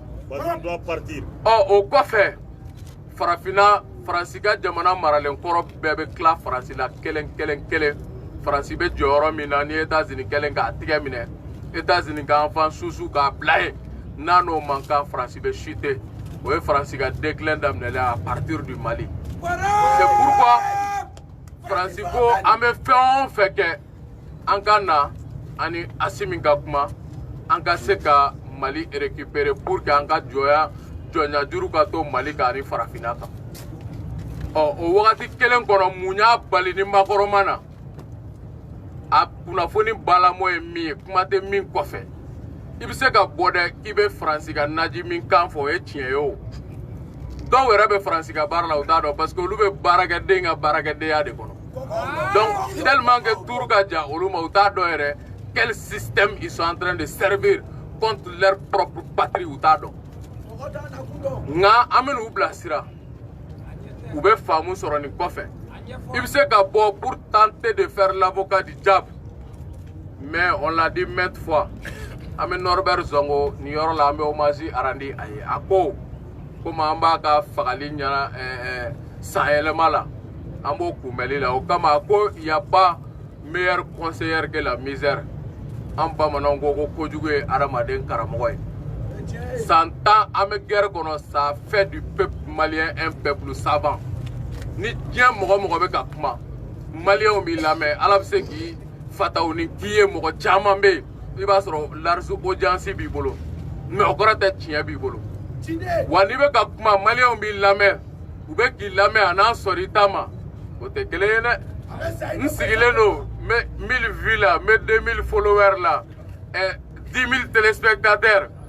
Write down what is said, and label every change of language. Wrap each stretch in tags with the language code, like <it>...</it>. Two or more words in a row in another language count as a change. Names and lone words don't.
<bm>o kɔfɛ farafinna Faransi ka jamana maralen kɔrɔ bɛɛ bɛ tila Faransi la kelen kelen kelen Faransi bɛ jɔyɔrɔ min na ni États-Unis kelen k'a tigɛ minɛ États-Unis ka enfant susu k'a bila yen n'a n'o man kan Faransi bɛ chuter o ye Faransi ka déclin daminɛlen</bm> <fr>à partir du Mali c'est pourquoi</fr> <bm>Faransi ko an bɛ fɛn o fɛn kɛ an ka na ani Assimi ka kuma an ka se ka Mali récupérer</bm> <fr>pour que</fr> <bm>an ka jɔnya ka to Mali kan ani farafinna kan o wagati kelen kɔnɔ mun y'a bali ni Makɔrɔ ma na a kunnafoni balamɔ ye min ye kuma tɛ min kɔfɛ i bɛ se ka bɔ dɛ k'i bɛ Faransi ka naji min kan fɔ o ye tiɲɛ ye o dɔw yɛrɛ bɛ Faransi ka baara la u t'a dɔn</bm> <fr>parce que</fr> <bm>olu bɛ baarakɛden ka baarakɛdenya de kɔnɔ</bm> <fr>donc tellement que</fr> <bm>tour ka jan olu ma u t'a dɔn yɛrɛ</bm> <fr>quel système ils sont en train de servir contre leur propre patrie</fr> <bm>u t'a dɔn nka an bɛ n'u bilasira u bɛ faamu sɔrɔ nin kɔfɛ i bɛ se ka bɔ</bm> <fr>pour tenter de faire l'avocat du diable mais on l'a dit maintes fois</fr> <bm>an bɛ Norbert Zongo nin yɔrɔ la an bɛ hommage arandi a ye a ko komi an b'a ka fagali ɲɛna sanyɛlɛma la an b'o kunbɛli la o kama ko</bm> <fr>y a pas meilleur conseiller que la misère</fr> <bm>an bamananw ko ko kojugu ye adamaden karamɔgɔ ye san 10 an bɛ guerre kɔnɔ</bm> <fr>ça fait du peuple malien un peuple savant</fr> <bm>ni diɲɛ mɔgɔ mɔgɔ bɛ ka kuma maliyɛnw b'i lamɛn ala bɛ se k'i fataw ni k'i ye mɔgɔ caman bɛ yen i b'a sɔrɔ</bm> <en>large audience</en> <bm>b'i bolo mais o kɔrɔ tɛ tiɲɛ b'i bolo wa n'i bɛ ka kuma maliyɛnw b'i lamɛn u bɛ k'i lamɛn a n'a sɔrɔ i ta ma o tɛ kelen ye dɛ n sigilen don n bɛ 1000 vues la n bɛ 2000 followers la 10 000 téléspectateurs</bm>